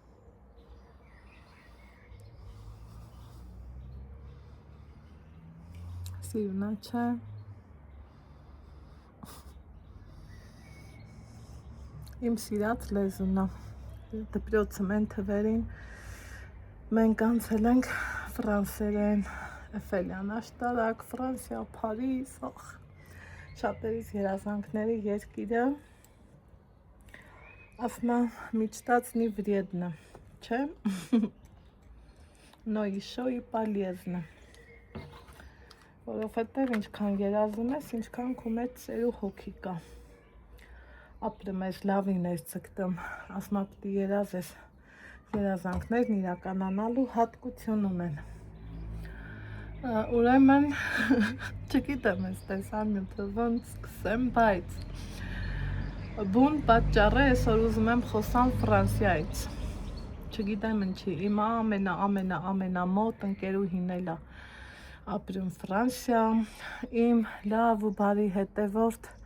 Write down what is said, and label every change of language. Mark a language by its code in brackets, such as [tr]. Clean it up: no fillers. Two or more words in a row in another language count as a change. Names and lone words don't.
[hy] սիրունա չէ, իմ սիրած լեզունա, դպրոցը մեն թվերին, մենք անցել ենք ֆրանսերեն, Էֆելյան աշտարակ, Ֆրանսիա, Փարիզ, շատերիս երազանքների երկիրը, [ru] ասմա մечтать не вредно, չէ, но еще и полезно, [hy] որովհետև ինչքան երազում ես, ինչքան քո մեջ սեր ու հոգի կա, ապրում ես լավին ես ձգտում, ասմա պիտի երազես, երազանքներն իրականանալու հատկություն ունեն, ուրեմն չգիտեմ ես տեսանյութը ոնց սկսեմ, բայց բուն պատճառը այսօր ուզում եմ խոսամ Ֆրանսիայից, չգիտեմ ինչի, իմ ամենամոտ ընկերուհին էլ է ապրում Ֆրանսիա, իմ լավ ու բարի հետևորդ,